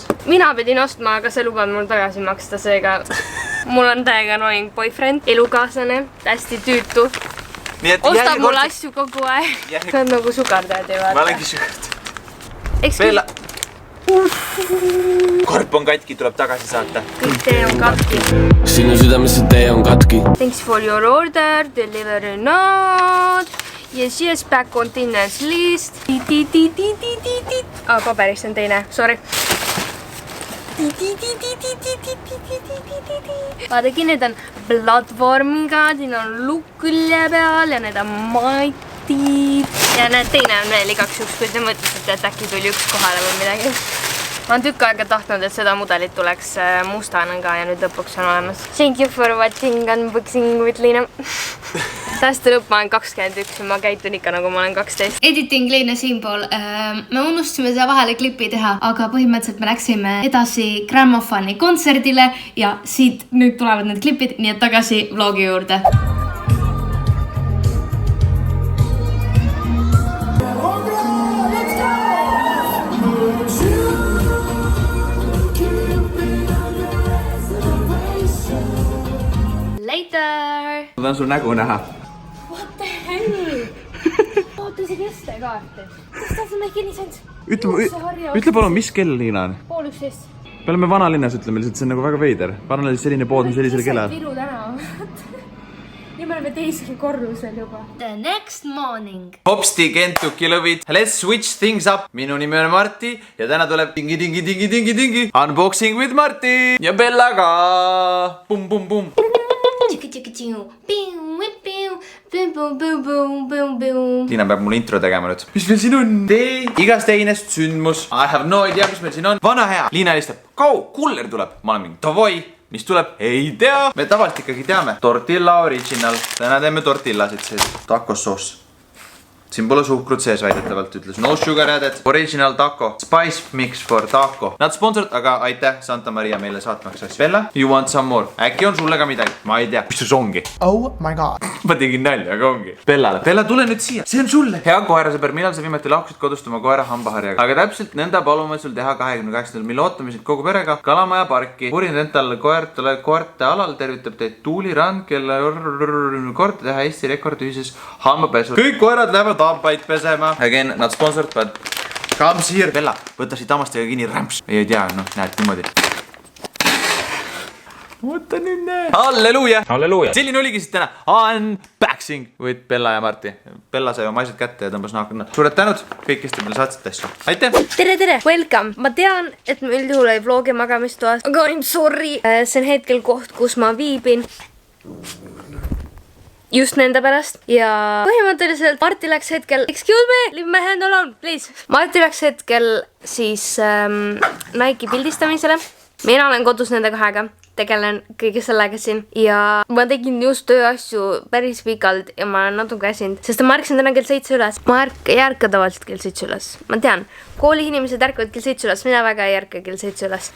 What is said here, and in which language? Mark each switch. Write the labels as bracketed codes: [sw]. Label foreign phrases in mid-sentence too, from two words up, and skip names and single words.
[et] Mina pidin ostma, aga see lubab mul tagasi maksta, seega mul on täiega [en] annoying boyfriend, [et] elukaaslane, hästi tüütu. Ostab mul asju kogu aeg. See on nagu sugardad ju vaata. Ma olengi sugardad. Bella! Korp on katki, tuleb tagasi saata. Kõik tee on katki. Sinu südamesse tee on katki. [en] Thanks for your order, deliver or not. Yes, back continuous list. [et] Paberist on teine, sorry. Vaadagi, need on platvormiga, siin on lukk külje peal ja need on matid. Ja need teine on veel igaks juks, kui te mõtlesite, et äkki tuli üks kohale või midagi. Ma olen tükk aega tahtnud, et seda mudelit tuleks mustana ka ja nüüd lõpuks on olemas. [en] Thank you for watching Unboxing with Liina. [et] Täheste lõpp ma olen 21 ja ma käitun ikka nagu ma olen 12. Editing Liina siinpool. Me unustasime seda vahele klippi teha, aga põhimõtteliselt me läksime edasi Grammofoni kontserdile ja siit nüüd tulevad need klipid, nii et tagasi vlogi juurde. [en] Later! [et] Ma tahan sul nägu näha. [en] What the hell? [et] Oota see kestekaarti. [en] This doesn't make any sense. [et] Ütle palun, mis kell Liina on? 5:30. Me oleme vanalinnas, ütleme lihtsalt, see on nagu väga veider. Vanalinnas selline pood, mis sellisel kellel. Viru tänav. Ja me oleme teisel korrusel juba. [en] The next morning. [et] Hopsti, Kentucky lõvid. [en] Let's switch things up. [et] Minu nimi on Marti ja täna tuleb tingi. [en] Unboxing with Marti. [et] Ja Bella ka. Pum. Liina peab mul intro tegema nüüd. Mis meil siin on? Igast teinest sündmus. [en] I have no idea, [et] mis meil siin on. Vana hea. Liina helistab. Kuller tuleb. Ma olen mingi davoi. Mis tuleb? Ei tea. Me tavaliselt ikkagi teame. Tortilla original. Täna teeme tortillasid sees. Tacosoos. Siin pole suhkrut sees väidetavalt, ütles [en] no sugar added. Original taco. Spice mix for taco. [et] Nad sponsorid, aga aitäh Santa Maria meile saatmaks asju. [en] Bella, you want some more? [et] Äkki on sulle ka midagi? Ma ei tea. Mis see ongi? [en] Oh my god. [et] Ma tegin nalja, aga ongi. Bellale. Bella, tule nüüd siia. See on sulle. Hea koerasõber, millal sa viimati lahkusid kodust oma koera hambaharjaga? Aga täpselt nõnda palume sul teha 28. Mil ootamisid kogu perega Kalamaja parki. Purin Dental koerte alal tervitab teid Tuuli Rand, kelle kord teha Eesti rekord ühises hambapesu. Kõik koerad lähevad hambaid pesema. Again, nad sponsorid, [en] but come here. [et] Bella, võta siit hammastega kinni, rämps. Ei tea, noh, näed niimoodi. Võta nüüd näe. Halleluuja. Selline oligi siis täna [en] Unboxing with [et] Bella ja Marti. Bella sai oma asjad kätte ja tõmbas naakunna. Suured tänud kõik, kes te meile saatsite asju. Aitäh. Tere, welcome. Ma tean, et me üldjuhul ei vlogi magamistoas, aga [en] I'm sorry. [et] See on hetkel koht, kus ma viibin. Just nende pärast ja põhimõtteliselt Marti läks hetkel, [en] excuse me, leave my hand alone, please. [et] Marti läks hetkel siis Nike'i pildistamisele. Mina olen kodus nende kahega, tegelen kõige sellega siin ja ma tegin just tööasju päris pikalt ja ma olen natuke äsinud, sest ma ärkasin täna kell 7 üles. Ma ei ärka tavaliselt kell 7 üles. Ma tean, kooli inimesed ärkavad kell 7 üles, mina väga ei ärka kell 7 üles.